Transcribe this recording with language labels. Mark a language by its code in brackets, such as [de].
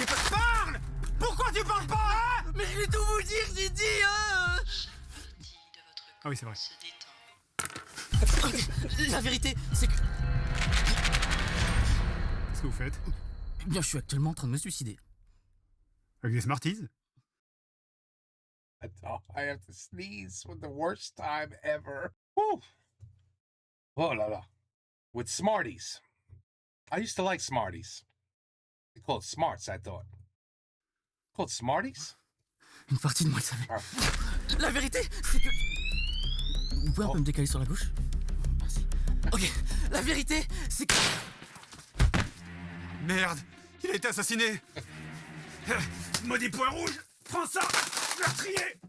[fr] Parle! Pourquoi tu parles pas, hein? Mais je vais tout vous dire, j'ai dit, hein! Ah oui, c'est vrai. La vérité, c'est que... Qu'est-ce que vous faites? Eh bien, je suis actuellement en train de me suicider. Avec des Smarties? [en] I have to sneeze for the worst time ever. Whew. [fr] Oh la la. [en] With Smarties. I used to like Smarties. They called Smarts, I thought. Called Smarties? [fr] Une partie de moi le savait. La vérité, c'est que... Vous pouvez un peu me décaler sur la gauche? Merci. Ok, la vérité, c'est que... Merde, il a été assassiné. Maudit point rouge, prends ça, meurtrier.